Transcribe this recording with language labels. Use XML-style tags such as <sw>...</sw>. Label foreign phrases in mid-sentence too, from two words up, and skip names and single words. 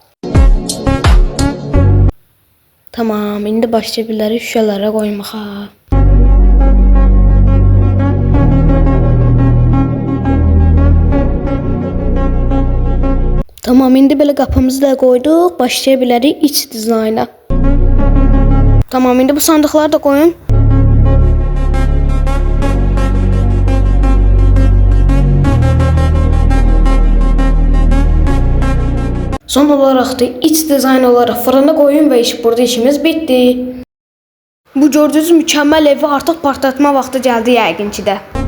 <az>Tamam, indi başlaya bilərik şüşələrə qoymağa. Tamam, indi belə qapımızı da qoyduq, başlaya bilərik iç dizayna. Tamam, indi bu sandıqları da qoyun.</az> <tr>Son olarak da iç dizayn olarak fırına koyun ve burada işimiz bitti. Bu gördüğünüz mükemmel evi artık partlatma vakti geldi</tr> <az>yəqin ki də.</az>